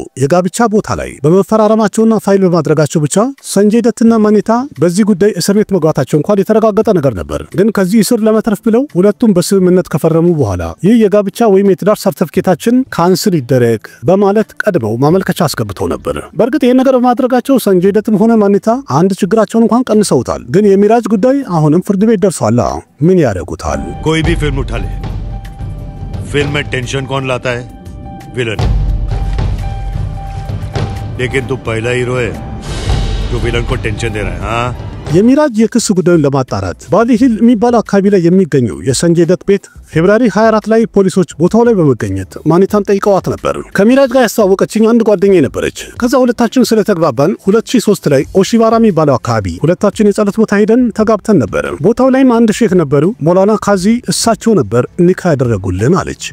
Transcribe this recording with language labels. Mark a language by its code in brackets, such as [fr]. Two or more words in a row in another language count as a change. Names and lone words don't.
[am] የጋብቻ ቦታ ላይ በመፈራረማቸውና ፋይል በማድረጋቸው ብቻ ሰንጀይ ደትና ማኒታ በዚህ ጉዳይ እስር ቤት መግባታቸው እንኳን የተረጋገጠ ነገር ነበር። ግን ከዚህ እስር ለመትረፍ ብለው ሁለቱም በስምምነት ከፈረሙ በኋላ ይህ የጋብቻ ወይም የትዳር ሰርቲፊኬታችን ካንስል ይደረግ በማለት ቀድመው ማመልከቻ አስገብተው ነበር። በርግጥ ይሄን ነገር በማድረጋቸው ሰንጀይ ደትም ሆነ ማኒታ አንድ ችግራቸውን እንኳን ቀንሰውታል። ግን የሚራጅ ጉዳይ አሁንም ፍርድ ቤት ደርሷል። ምን ያደርጉታል? [hi] कोई भी फिल्म उठा ले, फिल्म में टेंशन कौन लाता है? विलन। लेकिन तू पहला हीरो है जो विलन को टेंशन दे रहा है। हाँ [am] የሚራጅ የክስ ጉዳዩን ለማጣራት ባሊ ሂል የሚባለው አካባቢ ላይ የሚገኘው የሰንጀይ ደት ቤት ፌብሩዋሪ 24 ላይ ፖሊሶች ቦታው ላይ በመገኘት ማኒታን ጠይቀዋት ነበር። ከሚራጅ ጋር ያስተዋወቀችኝ አንድ ጓደኛዬ ነበረች። ከዛ ሁለታችን ስለተግባባን 2003 ላይ ኦሺባራ የሚባለው አካባቢ ሁለታችን የጸሎት ቦታ ሄደን ተጋብተን ነበር። ቦታው ላይም አንድ ሼክ ነበሩ፣ ሞላና ካዚ፣ እሳቸው ነበር ኒካ ያደረጉልን አለች።